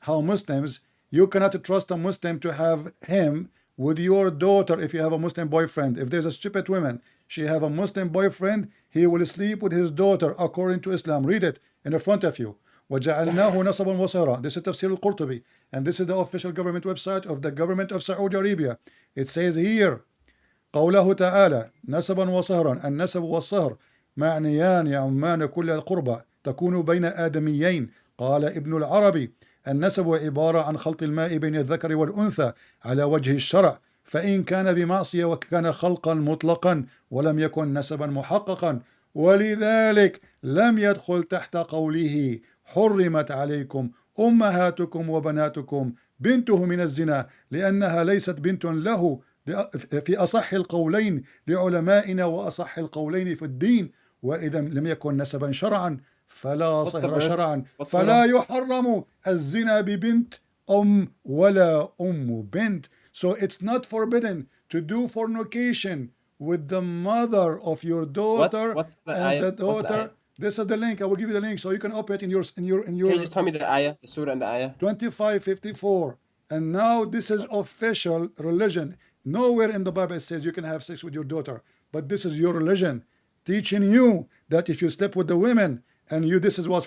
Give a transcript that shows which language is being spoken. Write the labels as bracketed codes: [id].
[en] how Muslims, you cannot trust a Muslim to have him with your daughter if you have a Muslim boyfriend. If there's a stupid woman, she have a Muslim boyfriend, he will sleep with his daughter according to Islam. Read it in the front of you. [ar] وَجَعَلْنَاهُ نَصَبًا وَصِهْرًا. [en] This is Tafsir al-Qurtubi, and this is the official government website of the government of Saudi Arabia. It says here, [ar] قوله تعالى نسبا وصهرا. النسب والصهر معنيان يعمان كل القربى تكون بين آدميين. قال ابن العربي النسب عبارة عن خلط الماء بين الذكر والأنثى على وجه الشرع، فإن كان بمعصية وكان خلقا مطلقا ولم يكن نسبا محققا، ولذلك لم يدخل تحت قوله حرمت عليكم أمهاتكم وبناتكم بنته من الزنا، لأنها ليست بنت له في أصح القولين لعلمائنا وأصح القولين في الدين، وإذا لم يكن نسبا شرعا فلا صهر شرعا، فلا يحرم الزنا ببنت ولا بنت. [en] So it's not forbidden to do fornication with the mother of your daughter What's the and the ayah? What's the ayah? daughter. This is the link. I will give you the link so you can open it in your Can you just tell me the ayah, the surah and the ayah? 2554. And now this is official religion. Nowhere in the Bible it says you can have sex with your daughter, but this is your religion teaching you that if you sleep with the women and you, this is what's